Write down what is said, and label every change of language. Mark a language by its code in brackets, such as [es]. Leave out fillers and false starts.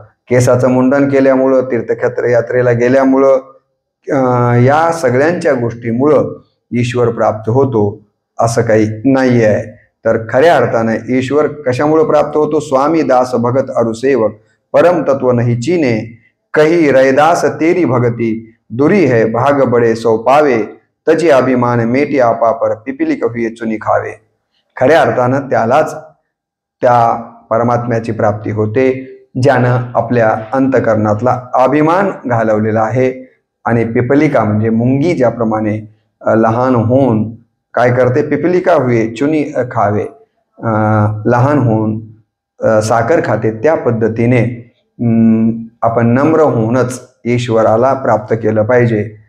[mr] केसाचं मुंडन केल्यामुळं, तीर्थक्षेत्र यात्रेला गेल्यामुळं, या सगळ्यांच्या गोष्टीमुळं ईश्वर प्राप्त होतो असं काही नाही आहे. तर खऱ्या अर्थाने ईश्वर कशामुळे प्राप्त होतो? [hi] स्वामी दास भगत अरुसेवक, परम तत्व नहीं चीने, कही रैदास तेरी भगती, दुरी है भाग बडे सौ पावे, तजी अभिमान मेटी आपा पर, पिपिलिक हुए चुनी खावे. [mr] खऱ्या अर्थानं त्यालाच त्या परमात्म्याची प्राप्ती होते ज्यानं आपल्या अंतकरणातला अभिमान घालवलेला आहे. आणि पिपलिका म्हणजे मुंगी ज्याप्रमाणे लहान होऊन काय करते, [hi] पिपलिका हुए चुनी खावे, [mr] लहान होऊन साखर खाते, त्या पद्धतीने आपण नम्र होऊनच ईश्वराला प्राप्त केलं पाहिजे.